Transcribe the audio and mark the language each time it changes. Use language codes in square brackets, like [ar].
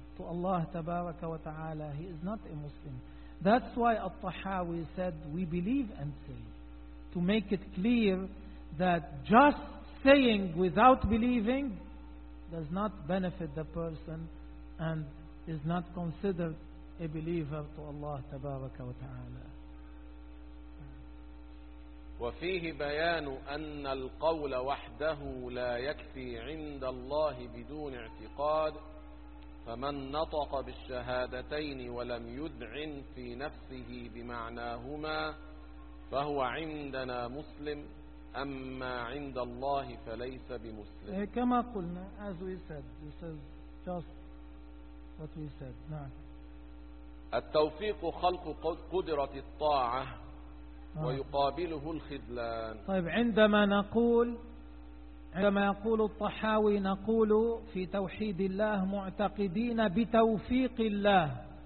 [en] To Allah tabaraka wa ta'ala, he is not a Muslim. That's why At-Tahawi said, we believe and say, to make it clear that just saying without believing does not benefit the person and is not considered a believer to Allah tabaraka wa ta'ala. [ar] وفيه بيان أن القول وحده لا يكفي عند الله بدون اعتقاد فمن نطق بالشهادتين ولم يدعن في نفسه بمعناهما فهو عندنا مسلم أما عند الله فليس بمسلم. كما قلنا, [en] as we said, this is just what we said. [ar] التوفيق خلق قدرة الطاعة ويقابله الخذلان. طيب عندما نقول, عندما يقول الطحاوي, نقول في توحيد الله معتقدين بتوفيق الله.